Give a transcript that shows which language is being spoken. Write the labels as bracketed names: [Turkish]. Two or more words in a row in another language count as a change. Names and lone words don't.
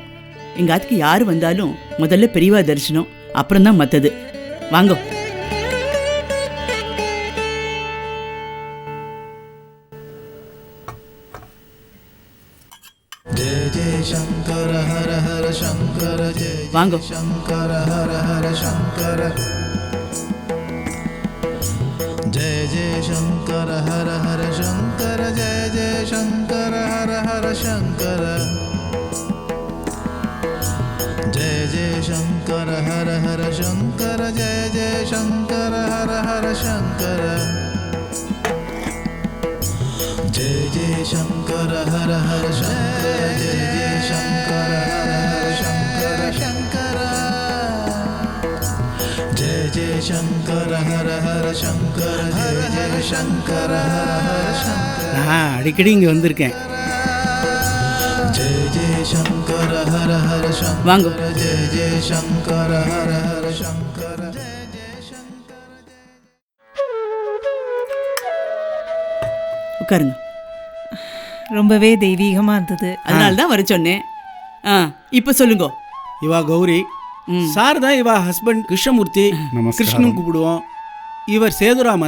[Tamil] எங்க ஆத்துக்கு யாரு வந்தாலும் முதல்ல பெரியவா தரிசனம், அப்புறம் தான் மத்தது. வாங்க. வாங்க. [Sanskrit] जय जय शंकर हर हर शंकर जय जय शंकर हर हर शंकर जय जय शंकर हर हर शंकर जय जय शंकर हर हर शंकर जय जय शंकर हर हर शंकर जय जय शंकर हर हर शंकर शंकर जय जय शंकर हर हर शंकर जय जय शंकर हर हर शंकर [Tamil] நான் அடிக்கடி இங்கே வந்திருக்கேன். [Sanskrit] जय जय शंकर हर हर [Tamil] வாங்க. [Sanskrit] शंकर जय जय शंकर हर हर शंकर जय जय शंकर [Tamil] உட்காருங்க. ரொம்பவே தெய்வீகமா இருந்தது. அதனால தான் வர சொன்னேன். இப்ப சொல்லுங்க. இவா கௌரி. சார் தான் இவா ஹஸ்பண்ட் கிருஷ்ணமூர்த்தி. நமஸ்காரம். கிருஷ்ணன் கூப்பிடுவோம். இவர் சேதுராமன்.